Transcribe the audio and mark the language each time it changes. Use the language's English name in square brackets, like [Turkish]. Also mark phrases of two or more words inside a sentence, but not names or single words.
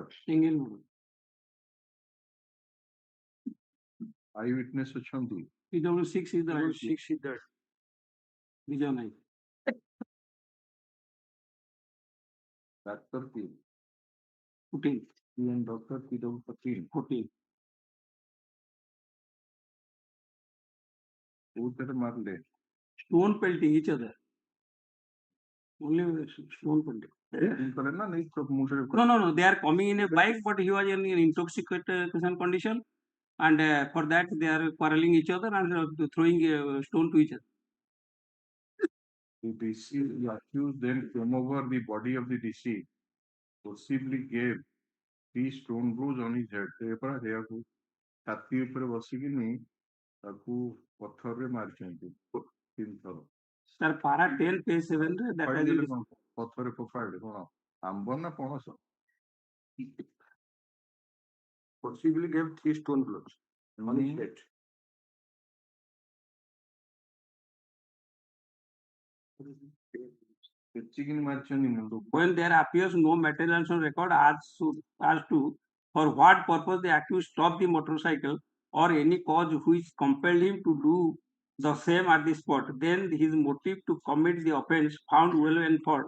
[English] Single murder. [Odia] Eyewitness ଅଛନ୍ତି? [English] PW6 is the eyewitness. 6 is that. Vijay Naik. Doctor P. 14. And Doctor PW 14. [Odia] କୋଉଥିରେ ମାରିଲେ? [English] Stone pelting each other. Only stone pelting. [Odia] କରେ ନା ନାଇଁ ମୁଣ୍ଡରେ [English] No. They are coming in a bike, but he was in intoxication condition, and for that they are quarreling each other and throwing a stone to each other. The deceased, the accused then came over the body of the deceased, possibly gave 3 stone blows on his head. [Odia] ଏହାକୁ ଛାତି ଉପରେ ବସିକିନି ତାକୁ ପଥରରେ ମାରିଛନ୍ତି 3 ଥର। [English] Sir, para 10 page 7 ରେ that has been [Odia] ପଥରରେ ଫୋପାଡ଼ିଲେ କଣ ଆମ୍ବ ନା ପଣସ? [English] possibly gave 3 stone blows on his head. When there appears no materials on record as to for what purpose the accused stopped the motorcycle or any cause which compelled him to do the same at the spot, then his motive to commit the offence found well enforced.